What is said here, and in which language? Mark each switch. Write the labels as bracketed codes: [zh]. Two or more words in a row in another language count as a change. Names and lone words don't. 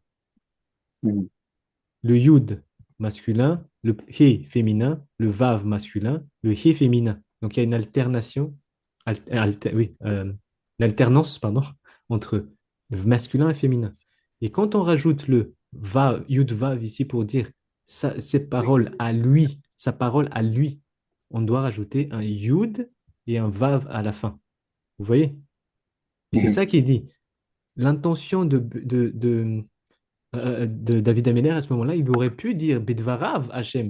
[fr] Mhm. Le yud masculin, le he féminin, le vav masculin, le he féminin. Donc il y a une alternation, oui, une alternance, pardon, entre masculin et féminin. Et quand on rajoute le vav, yud vav ici pour dire ses paroles à lui, sa parole à lui, on doit rajouter un yud et un vav à la fin. Vous voyez? Et c'est Mhm. ça qui est dit. L'intention de David Ameller à ce moment-là, il aurait pu dire [he] בדבריו השם.